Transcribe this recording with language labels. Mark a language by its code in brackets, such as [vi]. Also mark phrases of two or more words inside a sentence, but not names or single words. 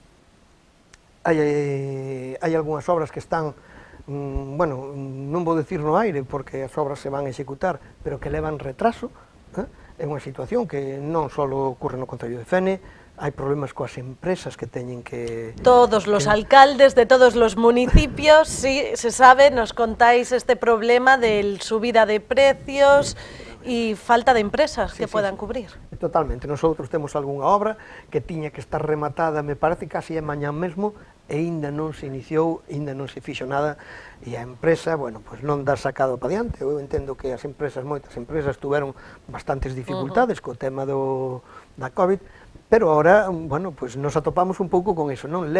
[gl] Hai algunhas obras que están, bueno, non vou dicir no aire porque as obras se van a executar, pero que levan retraso. É unha situación que non só ocorre no Concello de Fene, hai problemas coas empresas que teñen que... [es] Todos los alcaldes de todos los municipios, sí, se sabe, nos contáis este problema de subida de precios y falta de empresas que puedan cubrir. [gl] Totalmente, nosotros temos algunha obra que tiña que estar rematada, me parece, casi é mañán mesmo, e ainda non se iniciou, ainda non se fixo nada, e a empresa, bueno, pues non dá sacado para diante. Eu entendo que as empresas, moitas empresas, tuveron bastantes dificultades co tema da COVID, pero ahora, bueno, pues nos atopamos un pouco con eso, non?